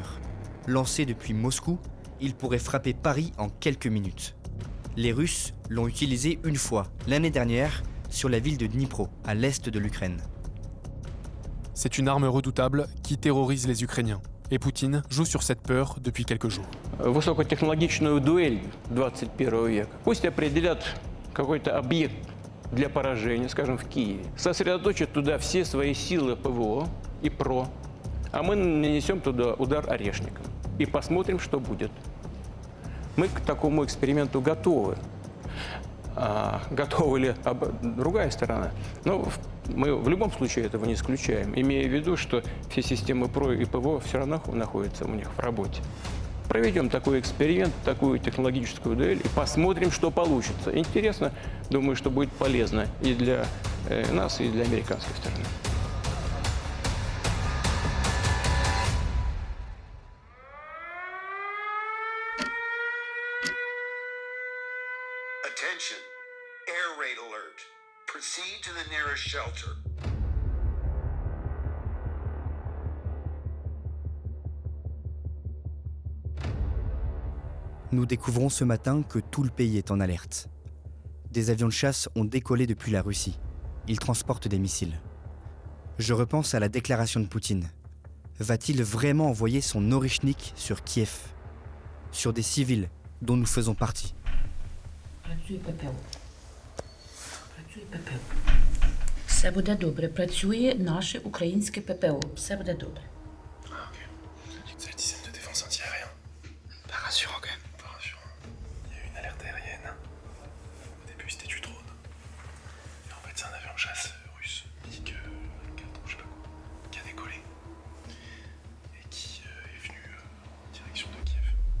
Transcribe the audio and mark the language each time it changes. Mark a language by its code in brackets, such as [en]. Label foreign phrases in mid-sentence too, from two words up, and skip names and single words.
[fr] Lancé depuis Moscou, il pourrait frapper Paris en quelques minutes. Les Russes l'ont utilisé une fois, l'année dernière, sur la ville de Dnipro, à l'est de l'Ukraine. C'est une arme redoutable qui terrorise les Ukrainiens. Et Poutine joue sur cette peur depuis quelques jours. [ru] Высокотехнологичную дуэль 21 века. Пусть определят какой-то объект для поражения, скажем, в Киеве. Сосредоточат туда все свои силы ПВО и ПРО. А мы нанесем туда удар орешником. И посмотрим, что будет. Мы к такому эксперименту готовы. Готова ли другая сторона? Но мы в любом случае этого не исключаем, имея в виду, что все системы ПРО и ПВО все равно находятся у них в работе. Проведем такой эксперимент, такую технологическую дуэль и посмотрим, что получится. Интересно, думаю, что будет полезно и для нас, и для американской стороны. [en] Attention. Air raid alert. Proceed to the nearest shelter. [fr] Nous découvrons ce matin que tout le pays est en alerte. Des avions de chasse ont décollé depuis la Russie. Ils transportent des missiles. Je repense à la déclaration de Poutine. Va-t-il vraiment envoyer son Orychnik sur Kiev? Sur des civils dont nous faisons partie? [uk] Працює ППО. Все буде добре. Працює наше українське ППО. Все буде добре. [fr] C'est le système de défense antiaérien. Pas rassurant quand même. Pas rassurant. Il y a eu une alerte aérienne. Au début c'était du drone. Et en fait c'est un avion de chasse russe, MiG 4, je sais pas quoi, qui a décollé. Et qui est venu en direction de Kiev.